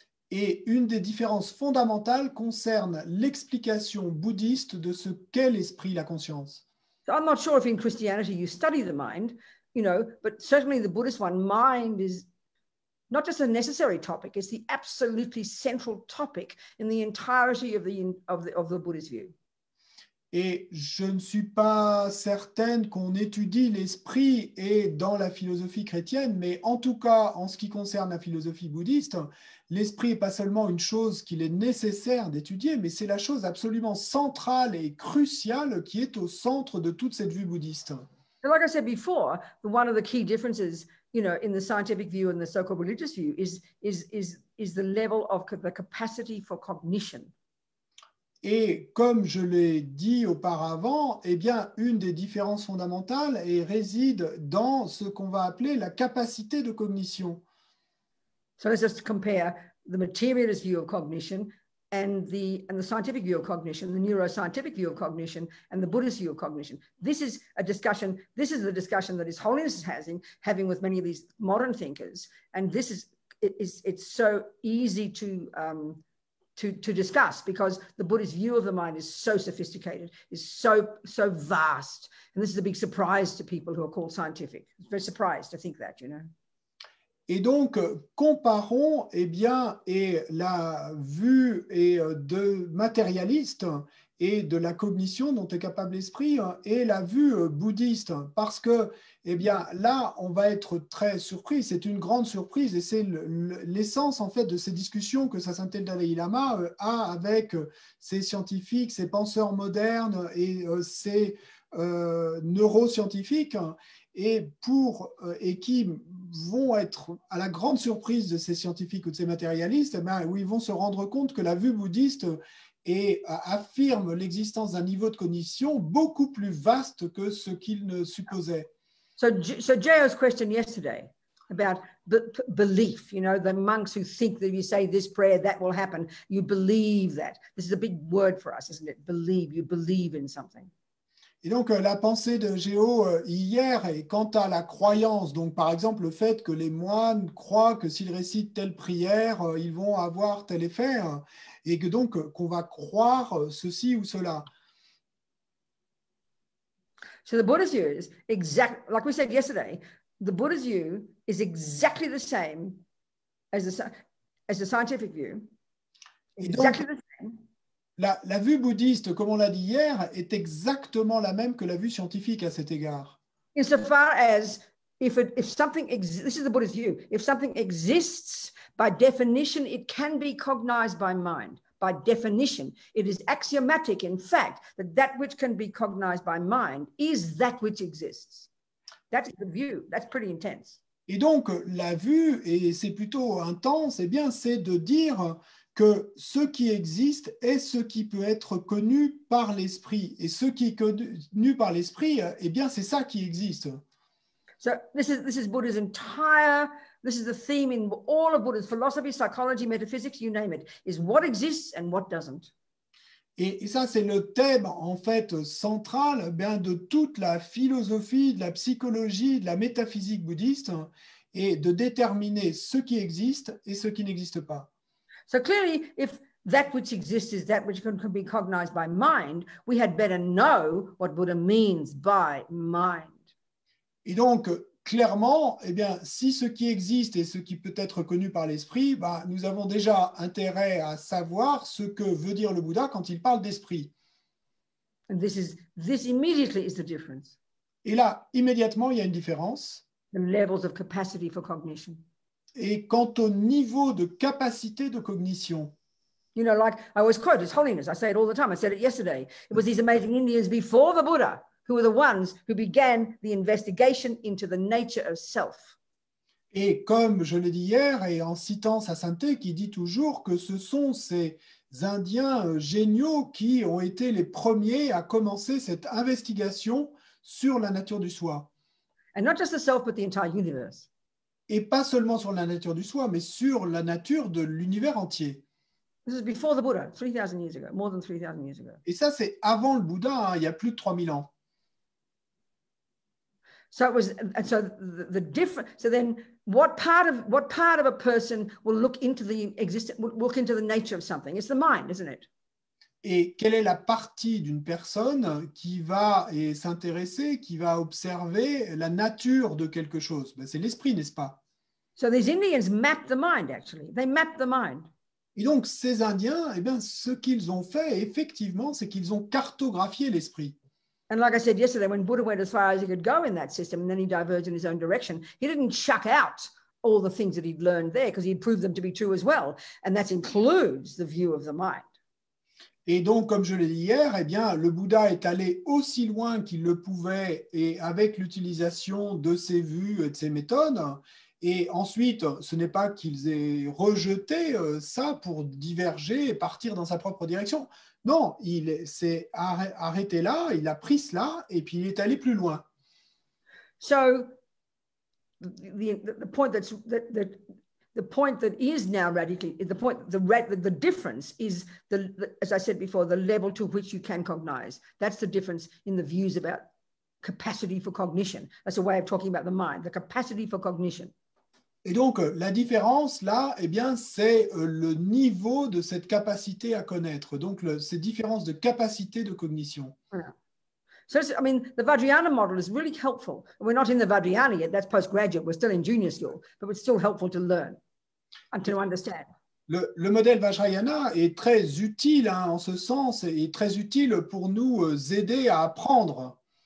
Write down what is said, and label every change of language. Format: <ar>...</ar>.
<fr>Et une des différences fondamentales concerne l'explication bouddhiste de ce qu'est l'esprit, la conscience.</fr> <en>So I'm not sure if in Christianity you study the mind, you know, but certainly the Buddhist one, mind is not just a necessary topic, it's the absolutely central topic in the entirety of the Buddhist view.</en> <fr>Et je ne suis pas certaine qu'on étudie l'esprit et dans la philosophie chrétienne, mais en tout cas, en ce qui concerne la philosophie bouddhiste, l'esprit n'est pas seulement une chose qu'il est nécessaire d'étudier, mais c'est la chose absolument centrale et cruciale qui est au centre de toute cette vue bouddhiste.</fr> <en>So like I said before, one of the key differences, you know, in the scientific view and the so-called religious view is the level of the capacity for cognition.</en> <fr>Et comme je l'ai dit auparavant, eh bien, une des différences fondamentales réside dans ce qu'on va appeler la capacité de cognition.</fr> <en>So let's just compare the materialist view of cognition and the scientific view of cognition, the neuroscientific view of cognition, and the Buddhist view of cognition. This is a discussion. This is the discussion that His Holiness is having with many of these modern thinkers, and this is it's so easy to discuss, because the Buddhist view of the mind is so sophisticated, is so vast. And this is a big surprise to people who are called scientific. It's very surprised to think that, you know.</en> <fr>Et donc, comparons et la vue de matérialiste et de la cognition dont est capable l'esprit et la vue bouddhiste. Parce que, là, on va être très surpris. C'est une grande surprise et c'est l'essence, en fait, de ces discussions que sa sainteté le Dalai Lama a avec ces scientifiques, ces penseurs modernes et ces neuroscientifiques, et qui vont être à la grande surprise de ces scientifiques ou de ces matérialistes, où ils vont se rendre compte que la vue bouddhiste affirme l'existence d'un niveau de cognition beaucoup plus vaste que ce qu'ils ne supposaient.</fr> <en>So J.O.'s question yesterday about belief, you know, the monks who think that if you say this prayer, that will happen, you believe that. This is a big word for us, isn't it? Believe, you believe in something.</en> <fr>Et donc, la pensée de Géo hier est quant à la croyance. Donc, par exemple, le fait que les moines croient que s'ils récitent telle prière, ils vont avoir tel effet, et que donc, qu'on va croire ceci ou cela.</fr> <en>So the Buddha's view is exactly, like we said yesterday, the Buddha's view is exactly the same as the scientific view. Exactly the same.</en> <fr>La vue bouddhiste, comme on l'a dit hier, est exactement la même que la vue scientifique à cet égard.</fr> <en>Insofar as if something exists, this is the Buddhist view, if something exists, by definition, it can be cognized by mind. By definition, it is axiomatic, in fact, that which can be cognized by mind is that which exists. That's the view. That's pretty intense.</en> <fr>Et donc, la vue, et c'est plutôt intense, c'est de dire que ce qui existe est ce qui peut être connu par l'esprit. Et ce qui est connu par l'esprit, c'est ça qui existe.</fr> <en>So this is Buddha's entire, this is the theme in all of Buddha's philosophy, psychology, metaphysics, you name it, is what exists and what doesn't.</en> <fr>Et ça, c'est le thème, en fait, central de toute la philosophie, de la psychologie, de la métaphysique bouddhiste, et de déterminer ce qui existe et ce qui n'existe pas.</fr> <en>So clearly, if that which exists is that which can be cognized by mind, we had better know what Buddha means by mind.</en> <fr>Et donc, clairement, si ce qui existe est ce qui peut être connu par l'esprit, nous avons déjà intérêt à savoir ce que veut dire le Bouddha quand il parle d'esprit.</fr> <en>And this immediately is the difference.</en> <fr>Et là, immédiatement, il y a une différence.</fr> <en>The levels of capacity for cognition.</en> <fr>Et quant au niveau de capacité de cognition.</fr> <en>You know, like I always quote His Holiness, I say it all the time, I said it yesterday. It was these amazing Indians before the Buddha who were the ones who began the investigation into the nature of self.</en> <fr>Et comme je l'ai dit hier, et en citant sa sainteté, qui dit toujours que ce sont ces Indiens géniaux qui ont été les premiers à commencer cette investigation sur la nature du soi.</fr> <en>And not just the self, but the entire universe.</en> <fr>Et pas seulement sur la nature du soi, mais sur la nature de l'univers entier.</fr> <en>This is before the Buddha, 3,000 years ago, more than 3,000 years ago.</en> <fr>Et ça, c'est avant le Bouddha, il y a plus de 3000 ans.</fr> <en>So it was, and so the different. So then, what part of a person will look into the existence, will look into the nature of something? It's the mind, isn't it?</en> <fr>Et quelle est la partie d'une personne qui va s'intéresser, qui va observer la nature de quelque chose? C'est l'esprit, n'est-ce pas?</fr> <en>So these Indians mapped the mind. Actually, they mapped the mind.</en> <fr>Et donc ces Indiens, ce qu'ils ont fait effectivement, c'est qu'ils ont cartographié l'esprit.</fr> <en>And like I said yesterday, when Buddha went as far as he could go in that system, and then he diverged in his own direction, he didn't chuck out all the things that he'd learned there because he'd proved them to be true as well. And that includes the view of the mind.</en> <fr>Et donc, comme je l'ai dit hier, le Bouddha est allé aussi loin qu'il le pouvait et avec l'utilisation de ses vues et de ses méthodes. Et ensuite, ce n'est pas qu'ils aient rejeté ça pour diverger et partir dans sa propre direction. Non, il s'est arrêté là, il a pris cela et puis il est allé plus loin.</fr> <en>So, the point the point that is now radically, the difference is, as I said before, the level to which you can cognize. That's the difference in the views about capacity for cognition. That's a way of talking about the mind, the capacity for cognition.</en> <fr>Et donc, la différence, là, eh bien, c'est le niveau de cette capacité à connaître. Donc, ces différences de capacité de cognition.</fr> <en>Yeah. So, I mean, the Vajrayana model is really helpful. We're not in the Vajrayana yet, that's postgraduate, we're still in junior school, but it's still helpful to learn and to understand.</en> <fr>Le modèle Vajrayana est très utile hein, en ce sens, et très utile pour nous aider à apprendre.</fr>